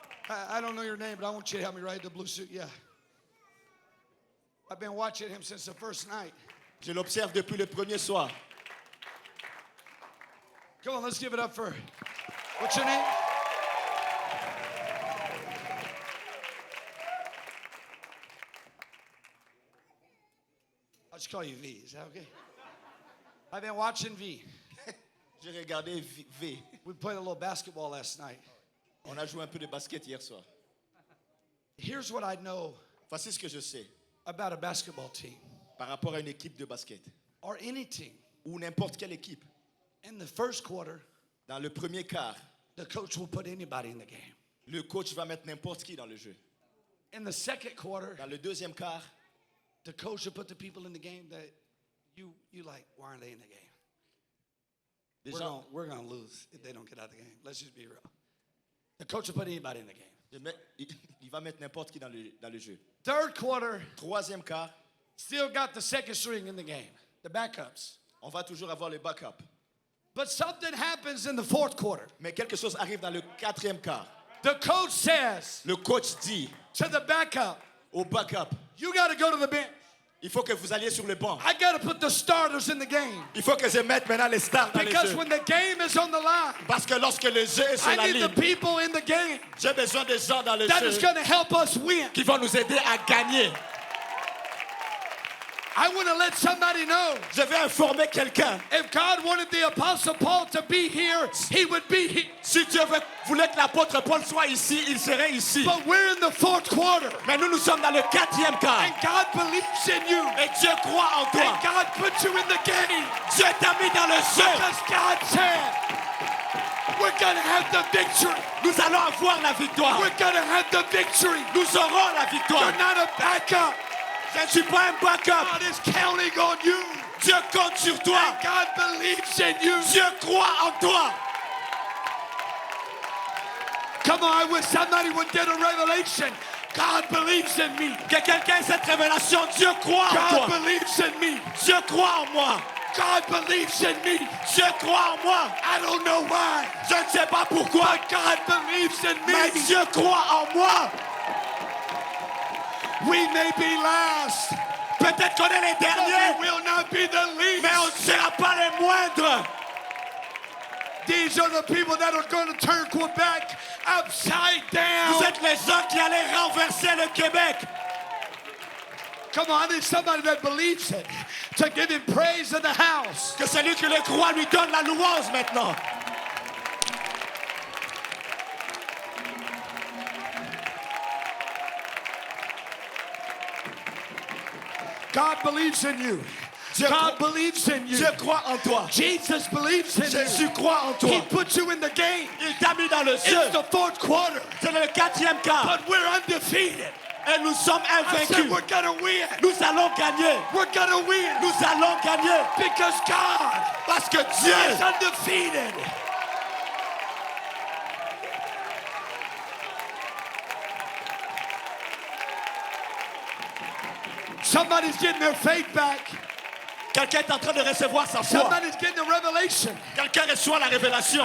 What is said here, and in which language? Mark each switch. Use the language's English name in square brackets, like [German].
[English] I don't know your name, but I want you to help me right. The blue suit, yeah. I've been watching him since the first night. [French] Je l'observe depuis le premier soir. [English] Come on, let's give it up for, what's your name? I'll just call you V, is that okay? I've been watching V. [French] J'ai regardé V. [English] We played a little basketball last night. [French] On a joué un peu de basket hier soir. [English] Here's what I know [French] Voici ce que je sais [English] about a basketball team, [French] par rapport à une équipe de basket [English] or any team. [French] ou n'importe quelle équipe. [English] In the first quarter, [French] Dans le premier quart, [English] the coach will put anybody in the game. [French] le coach va mettre n'importe qui dans le jeu. [English] In the second quarter, [French] Dans le deuxième quart, [English] the coach will put the people in the game that you like, why aren't they in the game? [French] les gens, [English] We're gonna lose if they don't get out of the game. Let's just be real. The coach will put anybody in the game. [French] il va mettre n'importe qui dans le jeu. [English] Third quarter, [French] Troisième quart, [English] still got the second string in the game, the backups. [French] on va toujours avoir le backup. [English] But something happens in the fourth quarter. [French] Mais quelque chose arrive dans le quatrième quart. [English] The coach says [French] Le coach dit [English] to the backup, [French] au backup, [English] you got to go to the bench. [French] il faut que vous alliez sur le banc. [English] I got to put the starters in the game. [French] Il faut que je mette maintenant les stars dans les [English] Because [French] jeux. [English] when the game is on the line, [French] Parce que lorsque le jeu est sur [English] I [French] la [English] need the [French] ligne, [English] people in the game [French] j'ai besoin des gens dans le [English] that [French] jeu [English] is going to help us win. [French] qui vont nous aider à gagner. [English] I want to let somebody know [French] Je vais informer quelqu'un. [English] if God wanted the Apostle Paul to be here, he would be here. [French] Si Dieu voulait que l'apôtre Paul soit ici, il serait ici. [English] But we're in the fourth quarter, [French] Mais nous sommes dans le quatrième quart. [English] and God believes in you. [French] Et Dieu croit en toi. [English] And God put you in the game [French] Dieu t'a mis dans le jeu. [English] because God said, we're going to have the victory. [French] Nous allons avoir la victoire. [English] We're going to have the victory. [French] Nous aurons la victoire. [English] You're not a backup. [French] Je ne suis pas un backup. [English] God is counting on you. [French] Dieu compte sur toi. [English] And God believes in you. [French] Dieu croit en toi. [English] Come on, I wish somebody would get a revelation. God believes in me. [French] Que quelqu'un ait cette révélation. Dieu croit en [English] God [French] toi. [English] believes in me. [French] Dieu croit en moi. [English] God believes in me. [French] Dieu croit en moi. [English] I don't know why, [French] Je ne sais pas pourquoi. [English] but God believes in [French] Mais [English] me. [French] Dieu croit en moi. [English] We may be last, [French] Peut-être qu'on est les [English] but [French] derniers, [English] we will not be the least. [French] mais on ne sera pas les moindres. [English] These are the people that are going to turn Quebec upside down. [French] Vous êtes les gens qui allez renverser le Québec. [English] Come on, I need somebody that believes it to give him praise in the house. [French] Que celui qui le croit lui donne la louange maintenant. [English] God believes in you. God believes in you. [French] Dieu croit en toi. [English] Jesus believes in [French] Jésus [English] you. [French] croit en [English] He [French] toi. [English] put you in the game. [French] Il t'a mis dans le [English] It's [French] jeu. [English] the fourth quarter, [French] C'est le quatrième quart. [English] but we're undefeated. [French] Et nous sommes [English] I said [French] invaincus. [English] we're gonna win. [French] Nous allons gagner. [English] We're gonna win [French] Nous allons gagner. [English] because God [French] Parce que Dieu [English] is undefeated. Somebody's getting their faith back. [French] Quelqu'un est en train de recevoir sa foi. [English] Somebody's getting a revelation. [French] Quelqu'un reçoit la révélation.